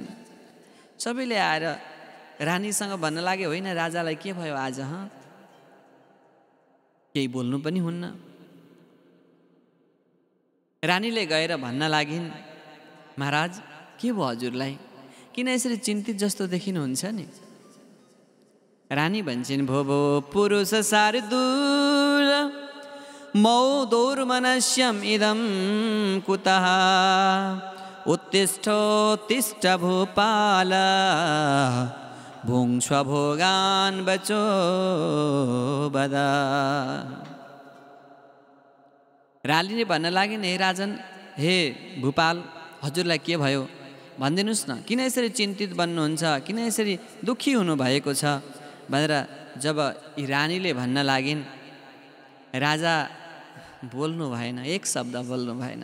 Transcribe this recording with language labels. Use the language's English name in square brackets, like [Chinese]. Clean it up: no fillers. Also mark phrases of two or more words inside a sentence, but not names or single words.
[Nepali] सबैले आएर रानीसँग भन्न लागे, होइन राजालाई के भयो आज? केही बोल्नु पनि हुन्न। रानीले गएर भन्न लागिन्, महाराज के भयो हजुरलाई, किन यसरी चिन्तित जस्तो देखिनुहुन्छ नि? रानी भन्छन्, [Sanskrit] भो भो पुरुष शार्दूल मौ दौर्मनस्यम इदं कुतः उत्तिष्ठोत्तिष्ठ भूपाल भुङ्क्ष्व भोगान् बचो बद। [Nepali] रानीले भन्न लागिन्, हे राजन, हे भूपाल, हजुरलाई के भयो भनिदिनुहोस् न, किन यसरी चिन्तित बन्नुहुन्छ, किन यसरी दुःखी हुनुभएको छ भनेर जब यी रानीले भन्न लागिन्, राजा बोल्नु भएन, एक शब्द बोल्नु भएन।